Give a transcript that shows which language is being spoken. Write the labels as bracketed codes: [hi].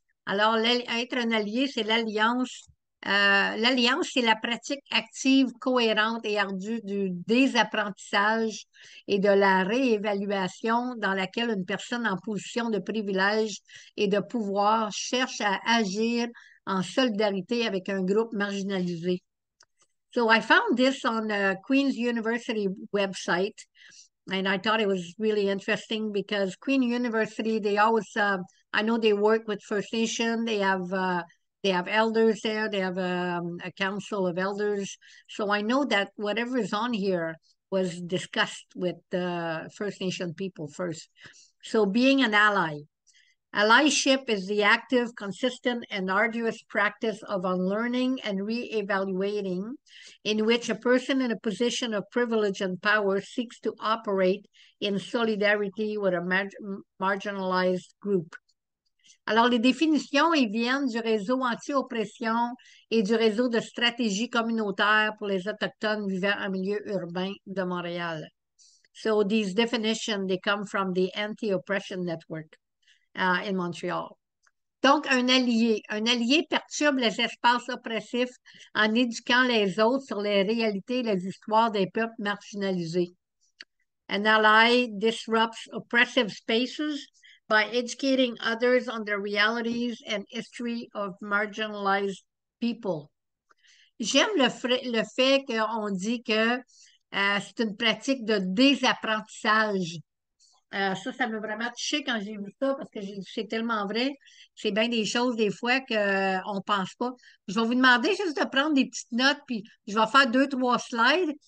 [fr] Alors, être un allié, c'est l'alliance. L'alliance, c'est la pratique active, cohérente et ardue du désapprentissage et de la réévaluation dans laquelle une personne en position de privilège et de pouvoir cherche à agir en solidarité avec un groupe marginalisé. [en] So I found this on Queen's University website, and I thought it was really interesting because Queen University, they always, I know they work with First Nation. They have elders there. They have a council of elders. So I know that whatever is on here was discussed with First Nation people first. So being an ally. Allyship is the active, consistent, and arduous practice of unlearning and re-evaluating, in which a person in a position of privilege and power seeks to operate in solidarity with a marginalized group. [fr] Alors, les définitions, ils viennent du réseau anti-oppression et du réseau de stratégie communautaire pour les Autochtones vivant en milieu urbain de Montréal. [en] So these definitions, they come from the Anti-Oppression Network in Montreal. [fr] Donc, un allié. Un allié perturbe les espaces oppressifs en éduquant les autres sur les réalités et les histoires des peuples marginalisés. [en] An ally disrupts oppressive spaces by educating others on the realities and history of marginalized people. [fr] J'aime le fait qu'on dit que c'est une pratique de désapprentissage. Ça m'a vraiment touché quand j'ai vu ça parce que c'est tellement vrai. C'est bien des choses des fois qu'on ne pense pas. Je vais vous demander juste de prendre des petites notes, puis je vais faire 2, 3 slides.